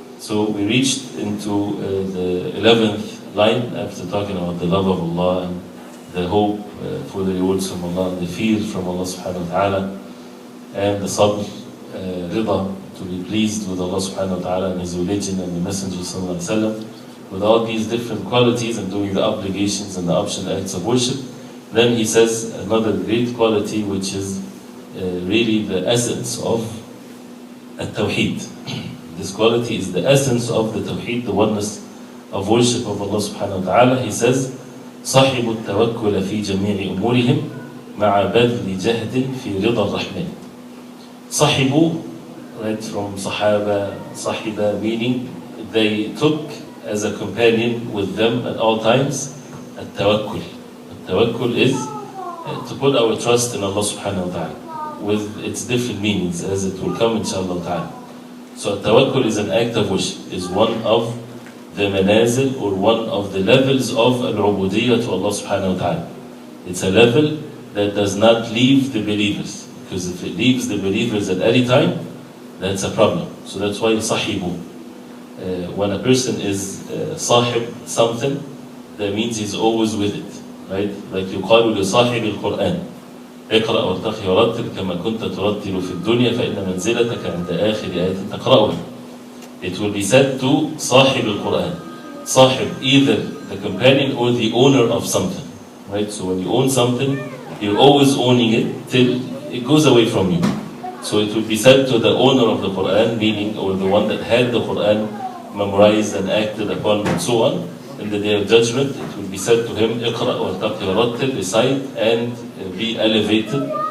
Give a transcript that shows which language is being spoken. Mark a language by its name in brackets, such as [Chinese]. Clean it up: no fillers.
[English] So we reached into the 11th line after talking about the love of Allah and the hope for the rewards from Allah, and the fear from Allah subhanahu wa ta'ala, and the sabr, rida, to be pleased with Allah subhanahu wa ta'ala and His religion and the Messenger sallallahu alayhi wa sallam, with all these different qualities and doing the obligations and the optional acts of worship. Then he says another great quality, which is really the essence of at-tawheed. This quality is the essence of the tawheed, the oneness of worship of Allah subhanahu wa ta'ala. [Arabic] He says, صَحِبُ التَّوَكُّلَ فِي جَمِيعِ أُمُورِهِمْ مَعَ بَذْلِ جَهْدٍ فِي رِضَى الرَّحْمَنِ. [English] Sahibu, right, from Sahaba, Sahiba, meaning they took as a companion with them at all times at-tawakkul. Tawakkul is to put our trust in Allah subhanahu wa ta'ala, with its different meanings as it will come inshallah ta'ala. So tawakkul is an act of worship, is one of the manazil or one of the levels of al-ubudiyyah to Allah subhanahu wa ta'ala. It's a level that does not leave the believers, because if it leaves the believers at any time, that's a problem. So that's why sahibu. When a person is sahib something, that means he's always with it. Right? [Arabic] Like يقال لصاحب القرآن اقرأ وارتقي ورتل كما كنت ترتل في الدنيا فإن منزلتك عند آخر آية تقرأها. [English] It will be said to [Arabic] صاحب القرآن. [English] Sahib, either the companion or the owner of something. Right? So when you own something, you're always owning it till it goes away from you. So it will be said to the owner of the Quran, meaning, or the one that had the Quran memorized and acted upon and so on, in the day of judgment, it will be said to him, [Arabic] اقرأ وارتقي ورتل, [English] recite and be elevated